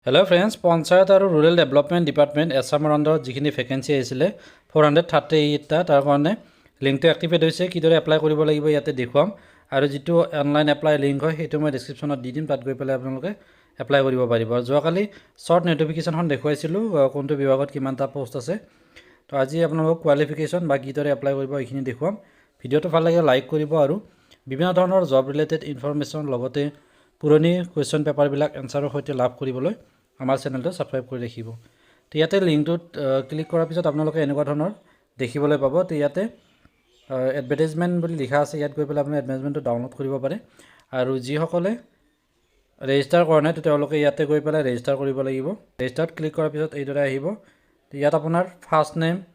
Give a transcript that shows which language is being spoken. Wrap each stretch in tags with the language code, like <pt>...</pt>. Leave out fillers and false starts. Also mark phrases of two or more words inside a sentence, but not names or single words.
<en>Hello friends,</en> <as>Panchayat and Rural Development Department Assam under যিখিনি vacancy আহিছিল 438 টা তাৰ কাৰণে link টো activate হৈছে কিদৰে apply কৰিব লাগিব যাতে দেখুৱাম আৰু যিটো</as> <en>online apply link</en> <as>হয় সেইটো মই description ত দি দিম তাত গৈ পেলে আপোনালোকে apply কৰিব পাৰিব যোৱা কালি</as> <en>short notification</en> <as>হন দেখুৱাইছিলোঁ কোনটো বিভাগত কিমান টা post আছে তো আজি আপোনালোক qualification বা কিদৰে apply কৰিব এইখিনি দেখুৱাম video টো ভাল লাগে লাইক করিব আৰু বিভিন্ন ধৰণৰ</as> <en>job related information</en> <as>লগতে পুৰণি</as> <en>question paper</en> <as>বিলাক এনসাৰৰ সৈতে লাভ কৰিবলৈ আমাৰ চেনেলটো সাবস্ক্ৰাইব কৰি ৰাখিব তো ইয়াতে লিংকটোত ক্লিক কৰাৰ পিছত আপোনালোকে এনেকুৱা ধৰণৰ দেখিবলৈ পাব তো ইয়াতে এডভাৰটাইজমেন্ট বুলি লিখা আছে ইয়াত গৈ পেলাই আপুনি এডভাৰটাইজমেন্টটো ডাউনলোড কৰিব পাৰে আৰু যি সকলে ৰেজিষ্টাৰ কৰা নাই তো তেওঁলোকে ইয়াতে গৈ পেলাই ৰেজিষ্টাৰ কৰিব লাগিব ৰেজিষ্টাৰত ক্লিক কৰাৰ পিছত এইদৰে আহিব তো ইয়াত আপোনাৰ</as> <en>first name</en>